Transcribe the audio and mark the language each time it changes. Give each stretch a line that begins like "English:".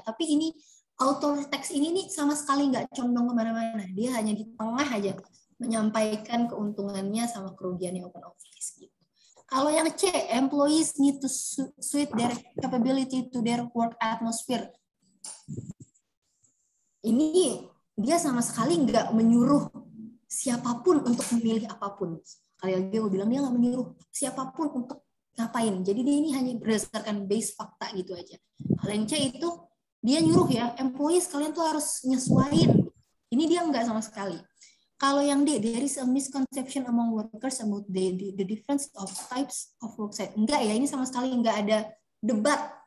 Indonesian: Tapi ini author teks ini nih sama sekali nggak condong kemana-mana. Dia hanya di tengah aja menyampaikan keuntungannya sama kerugiannya open office gitu. Kalau yang C,
English: employees need to suit their capability to their work atmosphere.
Indonesian: Ini dia sama sekali nggak menyuruh siapapun untuk memilih apapun. Kali lagi gue bilang dia nggak menyuruh siapapun untuk ngapain. Jadi dia ini hanya berdasarkan base fakta gitu aja. Kalau yang C itu dia nyuruh ya, employees kalian tuh harus nyesuaiin. Ini dia nggak sama sekali. Kalau yang D,
English: there is a misconception among workers about the difference of types of worksite.
Indonesian: Enggak ya, ini sama sekali enggak ada debat.